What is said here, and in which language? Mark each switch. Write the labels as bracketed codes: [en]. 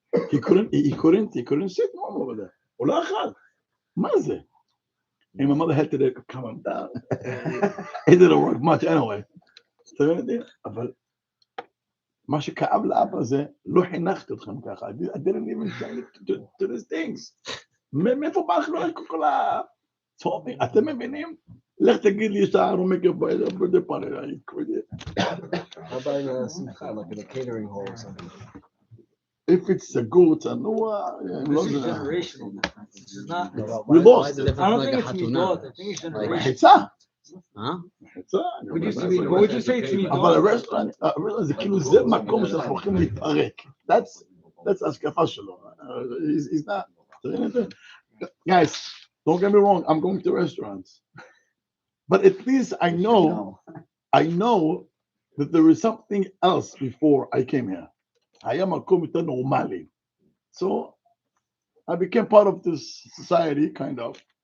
[en] He couldn't sit normal over there. And my mother had to calm him down. It didn't work much anyway. [he] אבל מה שכאב לאבא זה, לא חינכתי אתכם ככה. [en] I didn't even tell you to these things. [he] מאיפה בא לך כל הצופים? אתם מבינים? לך תגיד לי שאתה [en] make a birthday party. How about in a simcha, like in a catering hall or something? If it's a good, צנוע, This is generational. This is not. we lost. I don't think it's midot. I think it's generational. חיצה. חיצה. What would you say it's midot? [he] אבל הרסטורנט זה כאילו זה מקום שאנחנו הולכים להתפרק. [en] That's [he] השקפה שלו. [en] He's not. Guys, don't get me wrong, I'm going to restaurants. But at least I know that there is something else before I came here. [he] היה מקום יותר נורמלי. [en] So I became part of this society, kind of.